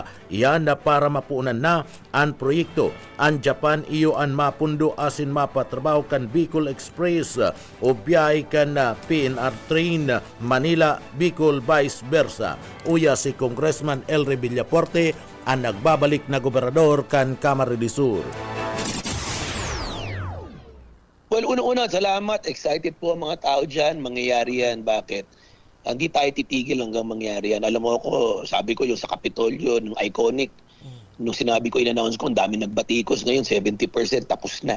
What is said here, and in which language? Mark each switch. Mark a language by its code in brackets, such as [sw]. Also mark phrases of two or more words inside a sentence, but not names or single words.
[bik] Iyan na para mapunan na ang proyekto. Ang Japan iyo ang mapundo asin mapatrabaho kan Bicol Express o biyahe kan PNR train Manila Bicol [en] vice versa. [bik] Uya si Congressman Elre Villafuerte ang nagbabalik na gobernador kan Camarines Sur. [en] Well, [tl] una-una, salamat. Excited po ang mga tao dyan. Mangyayari yan. Bakit? Hindi tayo titigil hanggang mangyari yan. Alam mo ako, sabi ko yung sa Capitolio, yung iconic, nung sinabi ko, in-announce ko, ang dami nagbatikos. Ngayon, 70% tapos na.